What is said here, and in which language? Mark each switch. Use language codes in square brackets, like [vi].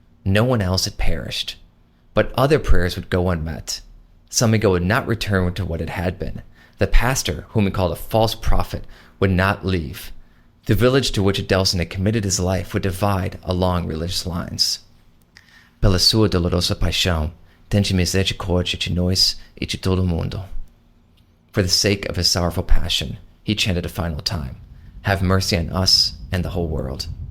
[en] No one else had perished. But other prayers would go unmet. São Miguel would not return to what it had been. The pastor, whom he called a false prophet, would not leave. The village to which Adelson had committed his life would divide along religious lines. [pt] Pela sua dolorosa paixão, tende misericórdia de nós e de todo mundo. [en] For the sake of his sorrowful passion, he chanted a final time, have mercy on us and the whole world.